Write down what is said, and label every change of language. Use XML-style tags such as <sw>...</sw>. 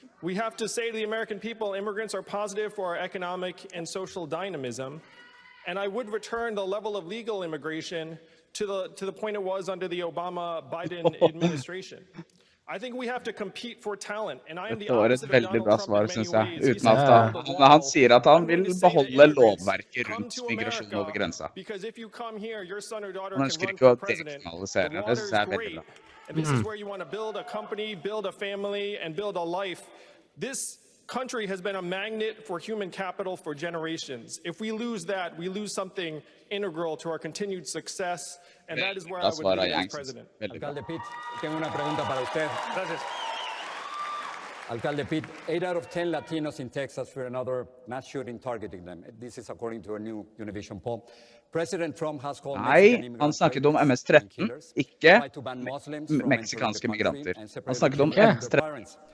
<en>We have to say to the American people, immigrants are positive for our economic and social dynamism, and I would return the level of legal immigration to the point it was under the Obama-Biden administration. I think we have to compete for talent, and I am the opposite of Donald Trump in many ways.</en> <no>Han sier at han vil beholde lovverket rundt migrasjon over grensa. Han ønsker ikke å dekriminalisere. Det synes jeg veldig bra.</no> <en>And this is where you want to build a company, build a family, and build a life. This country has been a magnet for human capital for generations. If we lose that, we lose something integral to our continued success, and that is where I would be as president.</en> <es>Alcalde Pete, tengo una pregunta para usted. Gracias. Alcalde Pete,</es> <en>8 out of 10 Latinos in Texas fear another mass shooting targeting them. This is according to a new Univision poll. President Trump has called</en> <no>han snakket om MS-13, ikke meksikanske migranter. Han snakket om MS-13.</no>